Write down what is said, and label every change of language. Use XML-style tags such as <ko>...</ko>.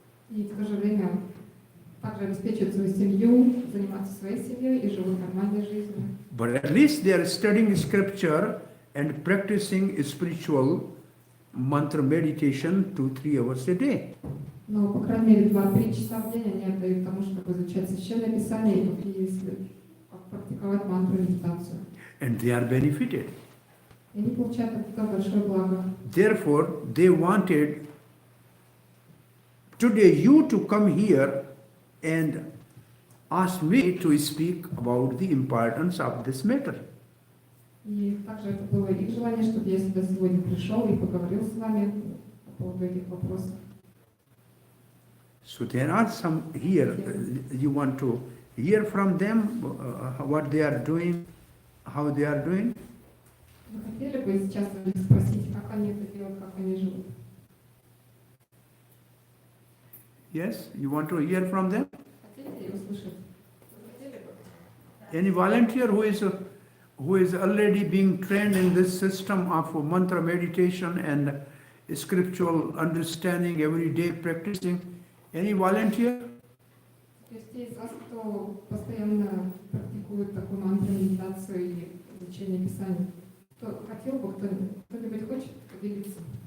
<ru>И в то же время также обеспечивают свою семью, занимаются своей семьей и живут нормальной жизнью.</ru> <en>But at least they are studying scripture and practicing spiritual mantra meditation 2-3 hours a day.</en> <ru>Но, по крайней мере, 2-3 часа в день они отдают тому, чтобы изучать Священное Писание и практиковать мантру медитацию.</ru> <en>And they are benefited.</en> <ru>И они получают от этого большое благо.</ru> <en>Therefore, they wanted today you to come here and ask me to speak about the importance of this matter.</en> <ru>И также это было их желание, чтобы я сюда сегодня пришел и поговорил с вами по поводу этих вопросов.</ru> <en>So there are some here, you want to hear from them what they are doing, how they are doing?</en> <ru>Вы хотели бы сейчас у них спросить, как они это делают, как они живут?</ru> <en>Yes, you want to hear from them?</en> <ru>Хотели ли услышать? Хотели бы?</ru> <en>Any volunteer who is already being trained in this system of mantra meditation and scriptural understanding, everyday practicing? Any volunteer?</en> <ru>То есть те из вас, кто постоянно практикует такую мантру, медитацию и изучение Писания, кто хотел бы, кто-нибудь хочет поделиться?</ru>